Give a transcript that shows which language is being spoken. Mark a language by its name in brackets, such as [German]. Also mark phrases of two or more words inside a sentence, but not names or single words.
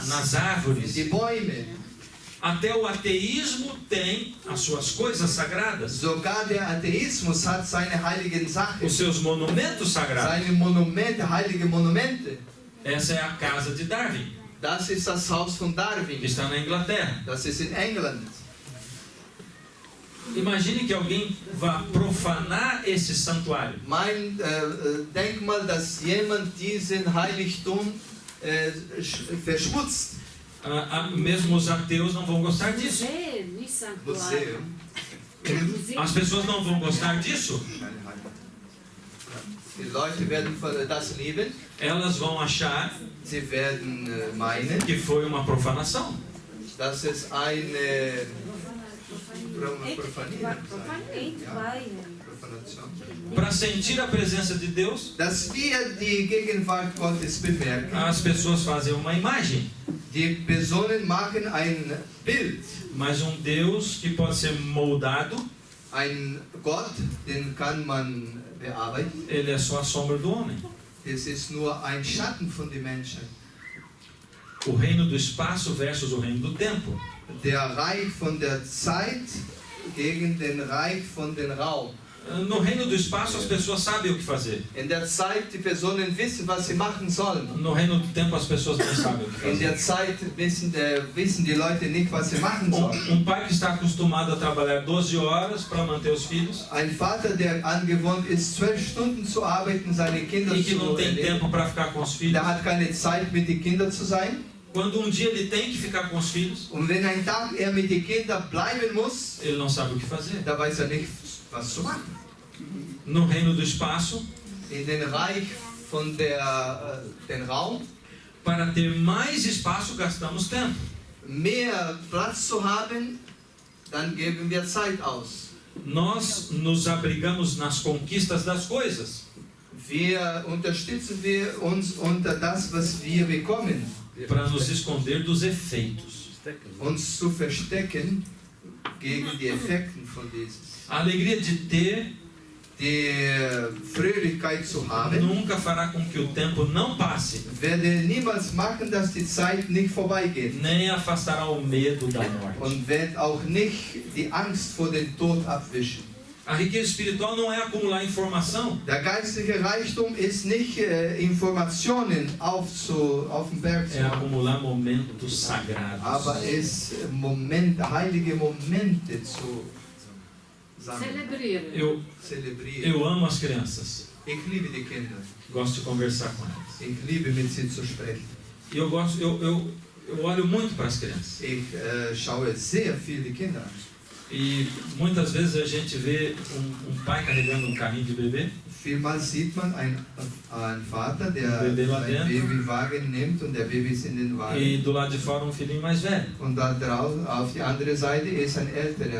[Portuguese] nas [German] in [Portuguese] árvores. [German] die Bäume. [Portuguese] Até o ateísmo tem as suas coisas sagradas, [German] Sogar der Atheismus hat seine heiligen Sachen, [Portuguese] os seus monumentos sagrados. [German] seine Monumente, heilige Monumente. [Portuguese] Essa é a casa de Darwin, [German] Das ist das Haus von [Portuguese] que [German] Darwin. [Portuguese] está na Inglaterra. [German] Das ist in England. [Portuguese] Imagine que alguém vá profanar esse santuário. [German] Denk mal, dass jemand diesen Heiligtum verschmutzt. [Portuguese] Mesmo os ateus não vão gostar disso. [German] Museum. [Portuguese] As pessoas não vão gostar disso. [German] Die Leute werden das lieben. [Portuguese] Elas vão achar [German] Sie werden meinen, [Portuguese] que foi uma profanação. [German] dass es eine Profanation. [Portuguese] Para sentir a presença de Deus, [German] Dass wir die Gegenwart Gottes bemerken. [Portuguese] as pessoas fazem uma imagem. [German] Die Personen machen ein Bild. [Portuguese] Mas um Deus que pode ser moldado, [German] Ein Gott, den kann man bearbeiten. [Portuguese] ele é só a sombra do homem. [German] Es ist nur ein Schatten von den Menschen. [Portuguese] O reino do espaço versus o reino do tempo. [German] Der Reich von der Zeit gegen den Reich von dem Raum. [Portuguese] No reino do espaço as pessoas sabem o que fazer. [German] In der Zeit die Personen wissen, was sie machen sollen. [Portuguese] No reino do tempo as pessoas não sabem o que [German] In der [Portuguese] fazer. [German] Zeit wissen die Leute nicht, was sie machen sollen. [Portuguese] Pai que está acostumado a trabalhar 12 horas para manter os filhos [German] Ein Vater, der angewohnt ist, 12 Stunden zu arbeiten, seine Kinder [Portuguese] e que não [German] zu [Portuguese] tem [German] ernähren, [Portuguese] tempo para ficar com os filhos. [German] der hat keine Zeit, mit den Kindern zu sein. [Portuguese] Quando um dia ele tem que ficar com os filhos, [German] Und wenn ein Tag er mit den Kindern bleiben muss, [Portuguese] ele não sabe o que fazer. [German] da weiß er nicht, was zu machen. [Portuguese] No reino do espaço, [German] In den Reich von den Raum, [Portuguese] para ter mais espaço gastamos tempo. [German] mehr Platz zu haben, dann geben wir Zeit aus. [Portuguese] Nós nos abrigamos nas conquistas das coisas. [German] Unterstützen wir uns unter das, was wir bekommen, [Portuguese] Para nos esconder dos efeitos. [German] uns zu verstecken gegen die Effekte von dieses. [Portuguese] A alegria de ter [German] Die Fröhlichkeit zu haben, [Portuguese] nunca fará com que o tempo não passe, [German] werde niemals machen, dass die Zeit nicht vorbeigeht [Portuguese] nem afastará o medo da morte. [German] und wird auch nicht die Angst vor dem Tod abwischen. [Portuguese] A riqueza espiritual não é acumular informação, [German] Der geistliche Reichtum ist nicht Informationen auf den Berg zu [Portuguese] é [German] machen, [Portuguese] acumular momentos sagrados. [German] aber es heilige Momente zu sammeln, [Portuguese] Eu [German] zelebrieren. [Portuguese] amo as crianças, [German] Ich liebe die Kinder. [Portuguese] gosto de conversar com elas. [German] Ich liebe mit sie zu sprechen. [Portuguese] E eu olho muito para as crianças. [German] Ich schaue sehr viel die Kinder an. [Portuguese] E muitas vezes a gente vê pai carregando carrinho de bebê. [German] Vielmals sieht man einen Vater, der [Portuguese] Bebê lá [German] einen [Portuguese] dentro. [German] Babywagen nimmt und der Baby ist in den [Portuguese] E [German] Wagen. [Portuguese] do lado de fora um filhinho mais velho. [German] Und da draußen auf die andere Seite ist ein älterer.